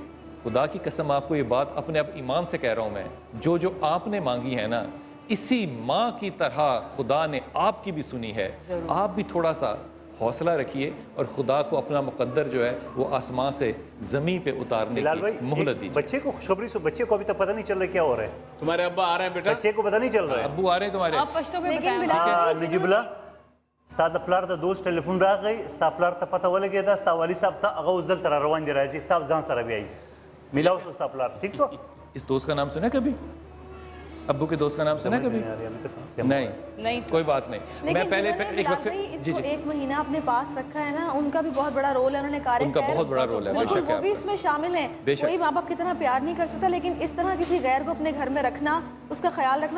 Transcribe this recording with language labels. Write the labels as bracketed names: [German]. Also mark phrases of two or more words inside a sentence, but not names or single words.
[Urdu] خدا کی قسم آپ کو یہ بات اپنے ایمان سے کہہ رہا ہوں میں, جو آپ نے مانگی ہے نا, اسی ماں کی طرح خدا نے آپ کی بھی سنی ہے. آپ بھی تھوڑا سا حوصلہ رکھیے اور خدا کو اپنا مقدر جو ہے وہ آسمان سے زمین پہ اتارنے کی مہلت دیجیے. بچے کو خوشخبری سے, بچے کو ابھی تک پتہ نہیں چل رہا کیا ہو رہا ہے. تمہارے ابا آ رہے ہیں بیٹا, بچے کو پتہ نہیں چل رہا ہے. ابو آ رہے ہیں تمہارے. نجیب اللہ, [Pashto] ستا د پلار د دوست ټلیفون راغی, ستا پلار ته پته ولګېده, ستا والي صاحب ته هغه اوس دلته را روان دي, راځي تا ځان سره بیایي, میلاو شو ستا پلار. ٹھیک شو. [Urdu] اس دوست کا نام سنا کبھی؟ ابو کے دوست کا نام سنا کبھی؟ نہیں, کوئی بات نہیں. میں پہلے ایک وقت اس کو 1 مہینہ اپنے پاس رکھا ہے نا, ان کا بھی بہت بڑا رول ہے, انہوں نے کار ان کا بہت بڑا رول ہے, وہ بھی اس میں شامل ہیں. کوئی ماں باپ کی طرح پیار نہیں کر سکتا, لیکن اس طرح کسی غیر کو اپنے گھر میں رکھنا, اس کا خیال رکھنا,